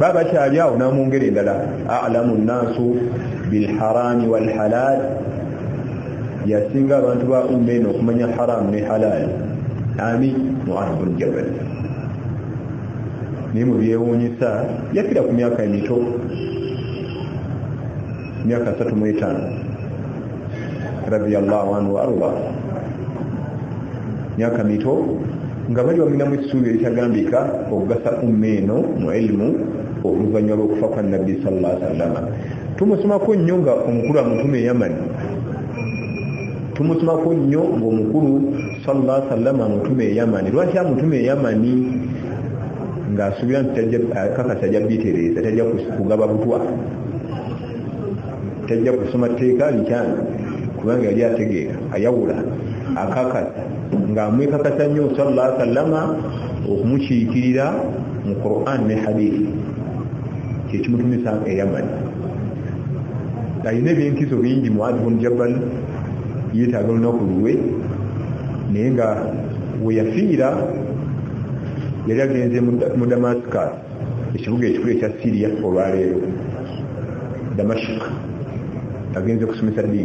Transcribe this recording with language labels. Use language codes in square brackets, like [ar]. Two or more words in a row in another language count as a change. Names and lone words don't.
[lg] Baba kyali awo n'amwongera endala, [ar] أعلم الناس بالحرام والحلال, [lg] yasinga abantu ba umma eno okumanya haramu ne halal. Ani Mu'adh ibn Jabal. Naye mu byewuunyisa yakira ku myaka emito, myaka 35 [ar] رضي الله عنه وأرضاه, [lg] myaka mito nga bali baginamu essuubi eritagambika okugasa umma eno mu ilmu oluvannyuma lw'okufa kwa Nabbi [ar] صلى الله عليه وسلم. [lg] Tumusomako nnyo nga omukulu amutume Yaman, tumusomako nnyo ng'omukulu [ar] صلى الله عليه وسلم [lg] amutume Yaman. Lwaki amutume Yaman? Ng'asuubira nti kakasa ajja bitereeza, tajja kugaba butwa, tajja kusoma tteeka likyana, kubanga yali ategeera ayawula akakasa ng'amwekakasa nnyo [ar] صلى الله عليه وسلم [lg] okumukiikirira mu Qur'an ne hadithi, kyekimutumisa e Yaman. Alina ebyenkizo bingi Mu'adh ibn Jabal, yeetaaga olunaku lwe, naye nga we yafiira yali agenze mu Damascus, ekibuga ekikulu ekya Syria olwaleero, Damashq, agenze kusomesa ddiini.